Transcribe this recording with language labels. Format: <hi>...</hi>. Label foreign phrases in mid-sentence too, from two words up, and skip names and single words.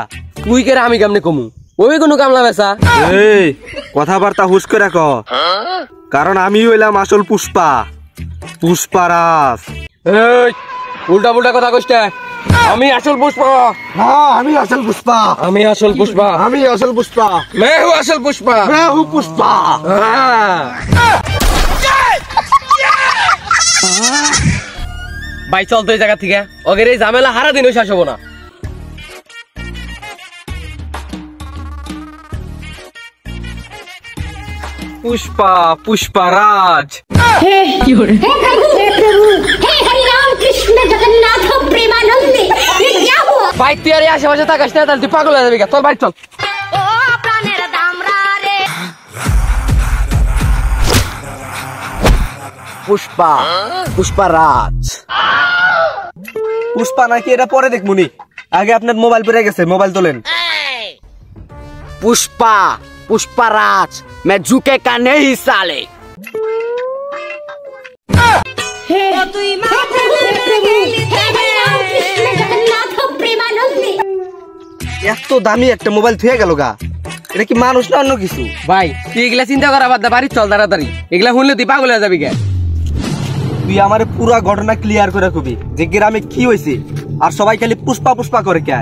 <bn>তুই কেরা আমি কেমনে কমু? ওই কোনো কামলা বেসা। এই কথাবার্তা হুশ করে ক, কারণ আমি হইলাম আসল পুষ্পারাজ। এই উল্টা পুল্টা কথা কইছ না। আমি আসল পুষ্পা। হ্যাঁ আমি আসল পুষ্পা। আমি আসল পুষ্পা। আমি আসল পুষ্পা।</bn> <hi>मैं हूँ असल पुष्पा। मैं हूँ पुष्पा।</hi> <bn>ভাই চল তো এই জায়গা থেকে, ওদের এই ঝামেলা হারা দিনও শেষ হবো না।</bn> <hi>पुष्पाराज। हे प्रभु, हे हरि राम कृष्ण जगन्नाथ प्रेमानंद, ये क्या हुआ?</hi> <bn>ভাই তুই আর আশেপাশে থাকাস না, তাহলে তুই পাগল হয়ে যাবি। চল বাড়ি চল। ও প্রাণের দামরা রে। পুষ্পারাজ। পুষ্পা নাকি এটা পরে দেখমুনি, আগে আপনার মোবাইল পড়ে গেছে, মোবাইল তোলেন।</bn> <hi>पुष्पाराज, मैं झुके का नहीं साले। हे प्रभु, हे हरि राम कृष्ण जगन्नाथ प्रेमानंद।</hi> <bn>এত দামি একটা মোবাইল থুয়ে গেল গা, এটা কি মানুষ না অন্য কিছু? ভাই তুই এগুলা চিন্তা করা বাদ দে, বাড়ি চল তাড়াতাড়ি। এগুলা শুনলে তুই পাগল হয়ে যাবি কে? তুই আমার পুরা ঘটনা ক্লিয়ার করে কবি যে গ্রামে কি হয়েছে, আর সবাই খালি পুষ্পা করে কে।</bn>